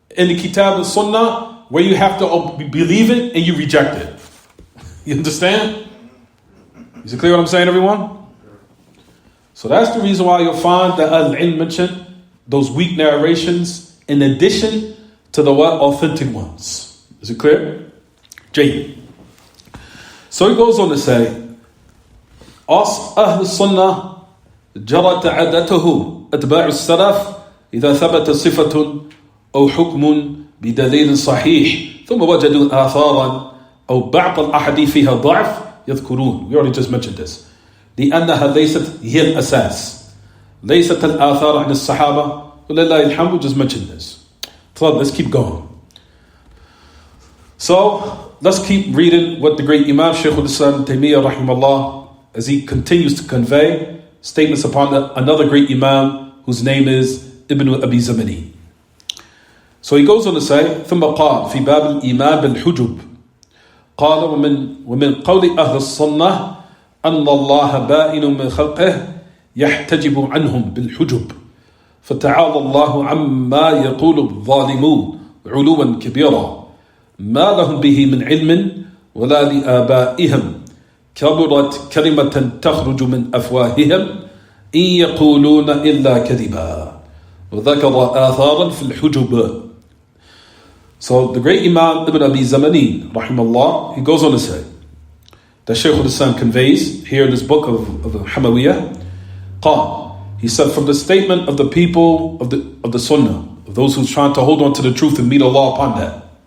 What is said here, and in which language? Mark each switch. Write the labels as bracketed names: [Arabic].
[English] In the kitab and sunnah, where you have to believe it and you reject it. You understand? Is it clear what I'm saying, everyone? So that's the reason why you'll find that Al-Ilm mentioned those weak narrations in addition to the what? Authentic ones. Is it clear? Jay. So he goes on to say, [Arabic] أهل السنة جرت عادته أتباع السلف إذا ثبت صفة أو حكم بدليل صحيح ثم وجدوا آثارا أو بعض الأحاديث فيها ضعف يذكرون. [English] We already just mentioned this. [Arabic] لأنها ليست هي الأساس. ليست الآثار عن الصحابة ولله الحمد. [English] We just mentioned this. So let's keep going. So let's keep reading what the great Imam Shaykh al-Islam Taymiyyah rahimahullah, as he continues to convey statements upon another great Imam whose name is Ibn Abi Zamani. So he goes on to say, [Arabic] ثم قال في باب الإيمان بالحجب قال ومن قول أهل السنة أن الله بائن من خلقه يحتجب عنهم بالحجب فتعالى الله عما يقول الظالمون علوا كبيرا ما لهم به من علم ولا لآبائهم كبرت كلمة تخرج من أفواههم إن يقولون إلا كذبا وذكر آثارا في الحجب. [English] So the great Imam Ibn Abi Zamani, rahimahullah, he goes on to say that Shaykh al-Islam conveys here in this book of the Hamawiyyah, قال, he said, from the statement of the people of the Sunnah, of those who's trying to hold on to the truth and meet Allah upon that.